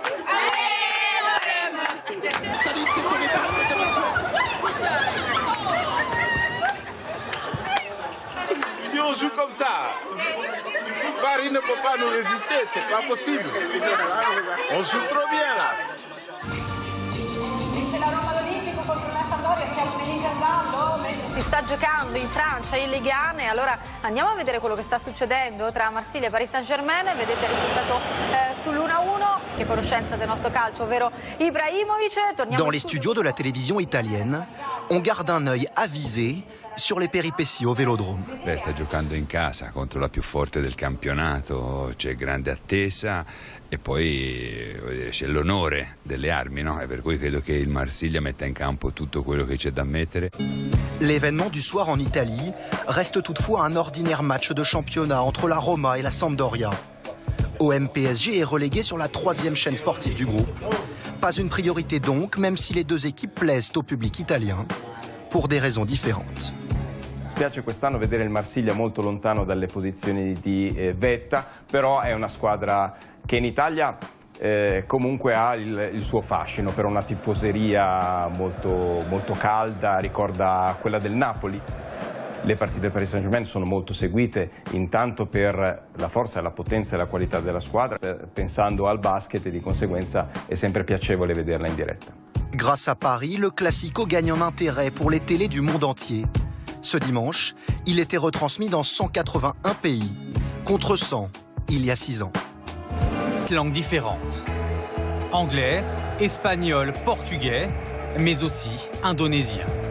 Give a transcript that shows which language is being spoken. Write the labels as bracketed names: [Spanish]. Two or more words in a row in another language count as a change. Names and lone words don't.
[French] Si on joue comme ça, Paris ne peut pas nous résister, c'est pas possible. On joue trop bien là. [Italian] Si sta giocando in Francia, in Ligue 1, e allora andiamo a vedere quello che sta succedendo tra Marsiglia e Paris Saint-Germain. Vedete il risultato sull'1-1. Che conoscenza del nostro calcio, ovvero Ibrahimovic. [French] Dans les studios de la télévision italienne, on garde un œil avisé sur les péripéties au Vélodrome. [Italian] Beh, sta giocando in casa contro la più forte del campionato, c'è grande attesa e poi voglio dire, c'è l'onore delle armi, no? E per cui credo che il Marsiglia metta in campo tutto quello che c'è da mettere. [French] L'événement du soir en Italie reste toutefois un ordinaire match de championnat entre la Roma et la Sampdoria. OM PSG est relégué sur la 3e chaîne sportive du groupe. Pas une priorité donc, même si les deux équipes plaisent au public italien, pour des raisons différentes. [Italian] Spiace quest'anno vedere il Marsiglia molto lontano dalle posizioni di vetta, però è una squadra che in Italia comunque ha il suo fascino, per una tifoseria molto calda, ricorda quella del Napoli. Le partite del Paris Saint-Germain sono molto seguite, intanto per la forza, la potenza e la qualità della squadra, pensando al basket, e di conseguenza è sempre piacevole vederla in diretta. [French] Grâce à Paris, le Classico gagne en intérêt pour les télés du monde entier. Ce dimanche, il était retransmis dans 181 pays, contre 100 il y a 6 ans. Langues différentes. Anglais, espagnol, portugais, mais aussi indonésien.